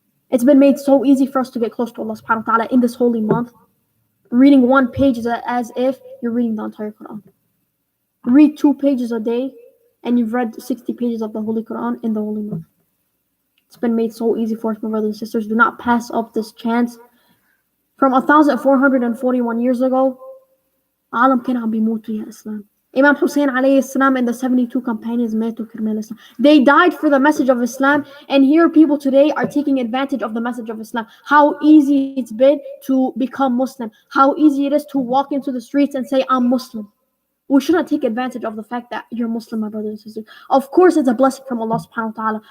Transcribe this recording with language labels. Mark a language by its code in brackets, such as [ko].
[en] It's been made so easy for us to get close to Allah subhanahu wa ta'ala in this holy month. Reading one page is as if you're reading the entire Quran. Read 2 pages a day and you've read 60 pages of the Holy Quran in the holy month. It's been made so easy for us, my brothers and sisters. Do not pass up this chance. From 1441 years ago, [ar] عالم كان عم بيموتوا يا Islam. [en] Imam Hussein alayhi salam and the 72 companions [ar] ماتوا كرمال [en] Islam. They died for the message of Islam, and here people today are taking advantage of the message of Islam. How easy it's been to become Muslim. How easy it is to walk into the streets and say, I'm Muslim. We shouldn't take advantage of the fact that you're Muslim, my brothers and sisters. Of course, it's a blessing from Allah subhanahu wa ta'ala.